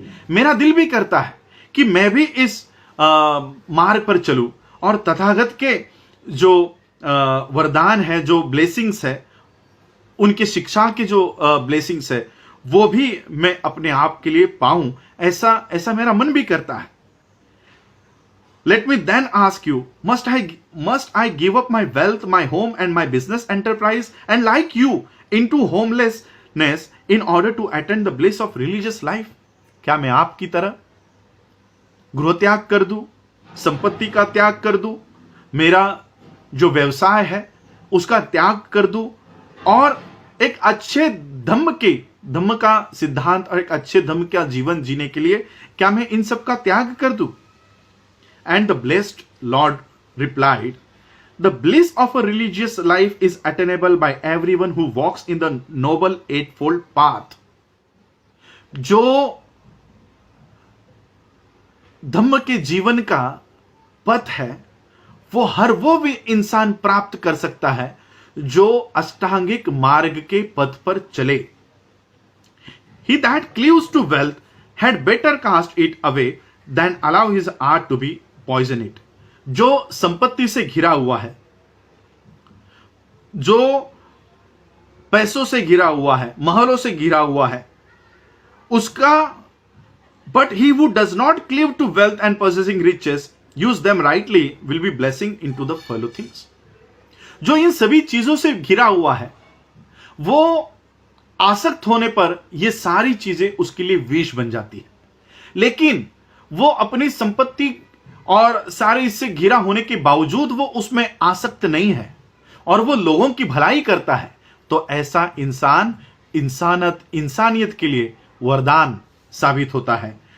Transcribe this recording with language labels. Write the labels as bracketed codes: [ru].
[hi] मेरा दिल भी करता है कि मैं भी इस मार्ग पर चलूं और तथागत के जो वरदान है, जो ब्लेसिंग्स है, उनके शिक्षा के जो ब्लेसिंग्स है, वो भी मैं अपने आप के लिए पाऊं, ऐसा मेरा मन भी करता है। [en] Let me then ask you, must I give up my wealth, my home and my business enterprise and like you into homelessness in order to attain the bliss of religious life? [hi] क्या मैं आपकी तरह गृह त्याग कर दूं, संपत्ति का त्याग कर दूं, मेरा जो व्यवसाय है उसका त्याग कर दूं, और एक अच्छे धम्म का सिद्धांत और एक अच्छे धम्म का जीवन जीने के लिए क्या मैं इन सब का त्याग कर दूं? [en] And the blessed Lord replied, the bliss of a religious life is attainable by everyone who walks in the noble eightfold path. [hi] जो धम्म के जीवन का पथ है वो हर वो भी इंसान प्राप्त कर सकता है जो अष्टांगिक मार्ग के पथ पर चले। [en] He that cleaves to wealth had better cast it away than allow his heart to be poison it. [hi] जो संपत्ति से घिरा हुआ है, जो पैसों से घिरा हुआ है, महलों से घिरा हुआ है, उसका [en] but he who does not cleave to wealth and possessing riches use them rightly will be blessing into the fellow things. [hi] जो इन सभी चीजों से घिरा हुआ है वो आसक्त होने पर ये सारी चीजें उसके लिए विष बन जाती है, लेकिन वो अपनी संपत्ति और सारे इससे घिरा होने के बावजूद वो उसमें आसक्त नहीं है और वो लोगों की भलाई करता है, तो ऐसा इंसान इंसानियत के लिए वरदान साबित होता है।